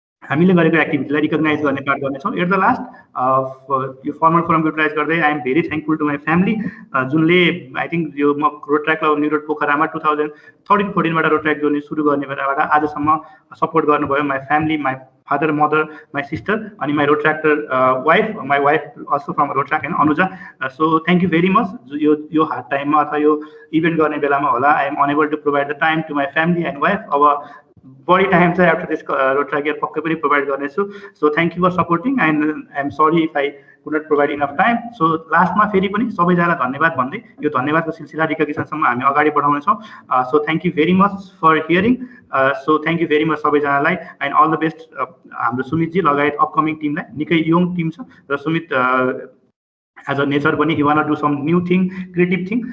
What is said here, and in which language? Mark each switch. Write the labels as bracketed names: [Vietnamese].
[Nepali] हामीले गरेको एक्टिभिटीलाई रिकग्नाइज गर्ने पार्ट गर्नेछौँ। एट द लास्ट यो फर्मल फोरम युटिलाइज गर्दै [English] I am very thankful to my family, [Nepali] जुनले I think यो म road track club new road पोखरामा 2013-14बाट रोड ट्र्याक जर्नी सुरु गर्ने बेलाबाट आजसम्म सपोर्ट गर्नुभयो। [English] My family, my father, mother, my sister, अनि my road tractor wife, my wife also from road track, होइन, Anuja. So thank you very much. [Nepali] यो hard टाइममा अथवा यो इभेन्ट गर्ने बेलामा होला [English] I am unable to provide the time to my family and wife. [Nepali] अब बढी टाइम चाहिँ after this road track year पक्कै पनि प्रोभाइड गर्नेछु। [English] So thank you for supporting and I am sorry if I could not provide enough time. [Nepali] So लास्टमा फेरि पनि सबैजना धन्यवाद भन्दै यो धन्यवादको सिलसिला रिकग्निसनसम्म हामी अगाडि बढाउनेछौँ। [English] So thank you very much for hearing. So thank you very much सबैजनालाई and all the best. [Nepali] हाम्रो सुमितजी लगायत अपकमिङ टिमलाई, निकै यङ टिम छ र सुमित एज अ नेचर पनि [English] He want do some new thing, creative thing.